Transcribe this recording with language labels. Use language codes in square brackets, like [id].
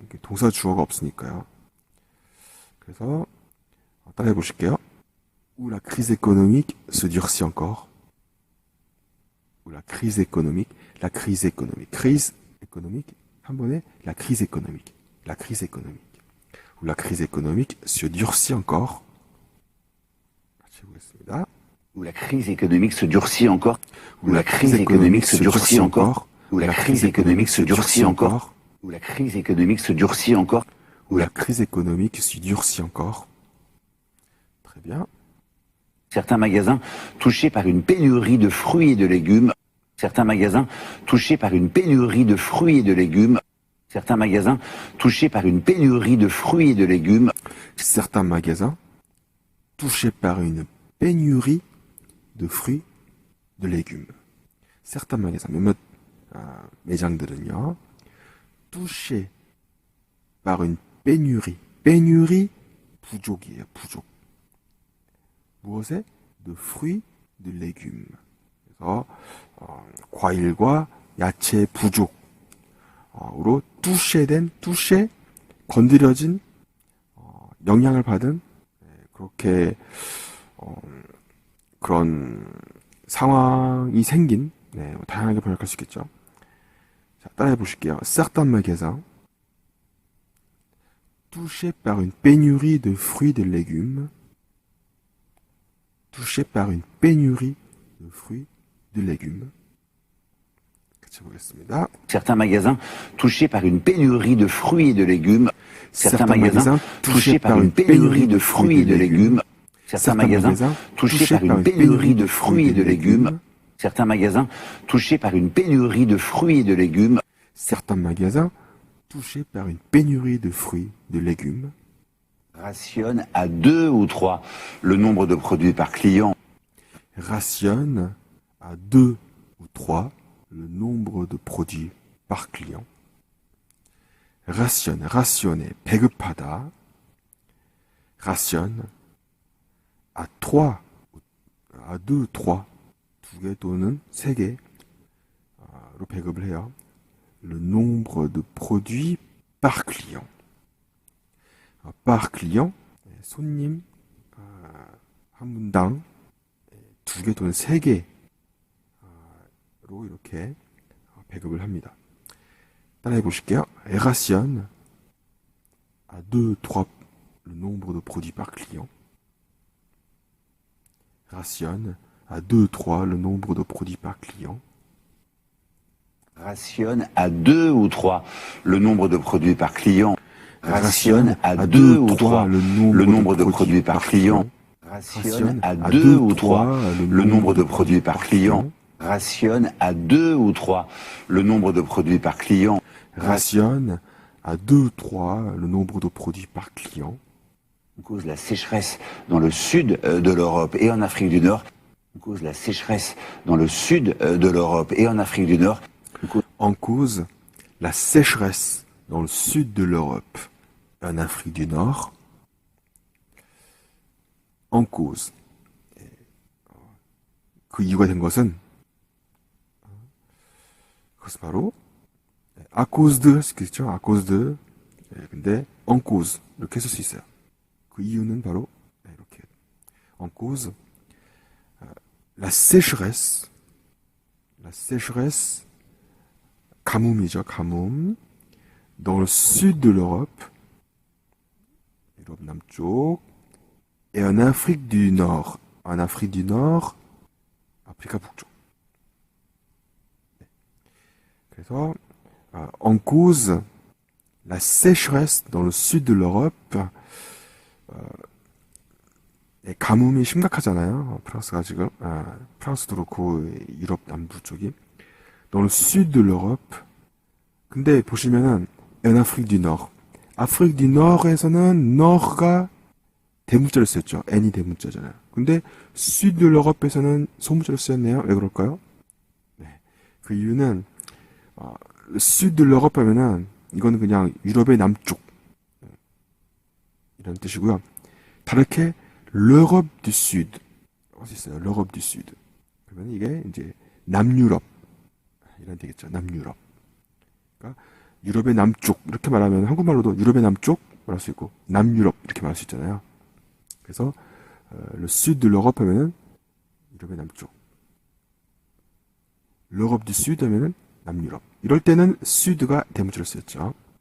[ko] 동사 주어가 없으니까요. 그래서 따라해 보실게요. [fr] Où la crise économique se durcit encore. Où la crise économique crise économique [ko] 한 번에 [fr] la crise économique où la crise économique se durcit encore. [ko] 같이 해보겠습니다. [fr] Où la crise économique se durcit encore. Où la crise économique se durcit encore. Où la crise économique se durcit encore. Où la crise économique se durcit encore. Où la crise économique se durcit encore. Très bien. Certains magasins touchés par une pénurie de fruits et de légumes. Certains magasins touchés par une pénurie de fruits et de légumes. Certains magasins touchés par une pénurie de fruits et de légumes. Certains magasins touchés par une pénurie de fruits de légumes. Certains magasins, [ko] 몇몇 매장들은요, [fr] touché par une pénurie. [ko] pénurie, 부족이에요, 부족. 무엇에? [fr] de fruits, de légumes. [ko] 그래서 과일과 야채 부족으로 touché, 건드려진, 영향을 받은, 그렇게 그런 상황이 생긴, 다양하게 번역할 수 있겠죠. 자, 따라해 보실게요. [fr] certains magasins touchés par une pénurie de fruits et de légumes. touchés par une pénurie de fruits et de légumes. [ko] 같이 보겠습니다. [fr] Certains magasins touchés par une pénurie de fruits et de légumes. Certains magasins touchés par une pénurie de fruits et de légumes. Certains magasins touchés par une pénurie de fruits et de légumes. Certains magasins touchés par une pénurie de fruits et de légumes. Certains magasins touchés par une pénurie de fruits, de légumes. Rationnent à 2 ou 3 le nombre de produits par client. Rationnent à 2 ou 3 le nombre de produits par client. [ko] rationner, 배급하다. [fr] rationne à 3, à 2, 3, [ko] 2개 또는 3개로 배급을 해요. [fr] Le nombre de produits par client. par client, [ko] 손님 한 분당 2개 또는 3개로 이렇게 배급을 합니다. 따라해 보실게요. [fr] rationne à 2, 3 le nombre de produits par client. Rationne à 2, 3 le nombre de produits par client. Rationne à 2 ou 3 le nombre de produits par client. Rationne à 2 ou 3 le nombre de produits par client. Rationne à 2 ou 3 le nombre de produits par client. Rationne à 2 ou 3 le nombre de produits par client. Rationne à 2, 3 le nombre de produits par client. On cause la sécheresse dans le sud de l'Europe et en Afrique du Nord. On cause la sécheresse dans le sud de l'Europe et en Afrique du Nord. En cause la sécheresse dans le sud de l'Europe et en Afrique du Nord. En cause. [ko] 그 이유가 된 것은 그것은 바로 [fr] à cause de [ko] 할 수 있겠죠. [fr] à cause de. [ko] 근데 [fr] en cause [ko] 이렇게 쓸 수 있어요. 그 이유는 바로 이렇게. [fr] en cause la sécheresse [ko] 가뭄이죠. [fr] 가뭄 dans le sud de l'Europe [ko] 유럽 남쪽 [fr] et en Afrique du Nord [ko] 아프리카 북쪽. [fr] 그래서 en cause la sécheresse dans le sud de l'Europe. [ko] 가뭄이 심각하잖아요. 프랑스가 지금 프랑스도 그렇고 유럽 남부 쪽이 [fr] dans le sud de l'Europe. [ko] 근데 보시면은 [fr] en Afrique du Nord. [ko] 아프리카 du Nord에서는 Nord가 대문자를 쓰였죠. N이 대문자잖아요. 근데 sud de l'Europe에서는 소문자를 쓰였네요. 왜 그럴까요? 네. 그 이유는 [fr] sud de l'Europe [ko] 하면은 이거는 그냥 유럽의 남쪽 이런 뜻이고요. 다르게 [fr] l'Europe du Sud [ko] 할 수 있어요. [fr] l'Europe du Sud. [ko] 그러면 이게 이제 남유럽 이런 되겠죠. 남유럽. 그러니까 유럽의 남쪽 이렇게 말하면 한국말로도 유럽의 남쪽 말할 수 있고 남유럽 이렇게 말할 수 있잖아요. 그래서 [fr] le Sud de l'Europe [ko] 하면은 유럽의 남쪽. [fr] l'Europe du Sud [ko] 하면은 남유럽. 이럴 때는 Sud가 대문자로 쓰였죠.